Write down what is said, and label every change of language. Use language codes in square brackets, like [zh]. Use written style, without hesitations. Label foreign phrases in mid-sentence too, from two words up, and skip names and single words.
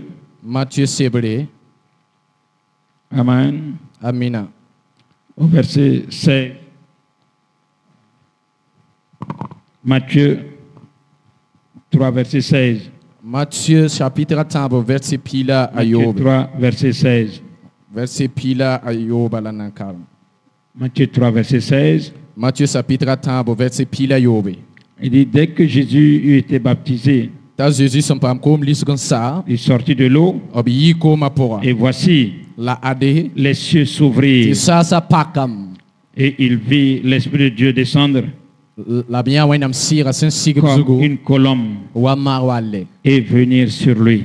[fr] Matthieu Sebre. Amen. Amina. Au verset 16. Matthieu 3, verset 16. Matthieu chapitre 3, verset [mos] pila ayob. [fr] 3, verset 16. [mos] Verset pila ayob alanankar. [fr] Matthieu 3, verset 16. Matthieu chapitre 3, verset [mos] pila ayob. [fr] Il dit, dès que Jésus eut été baptisé, Jésus il sortit de l'eau, et voici, les cieux s'ouvrirent, et il vit l'Esprit de Dieu descendre comme une colombe et venir sur lui.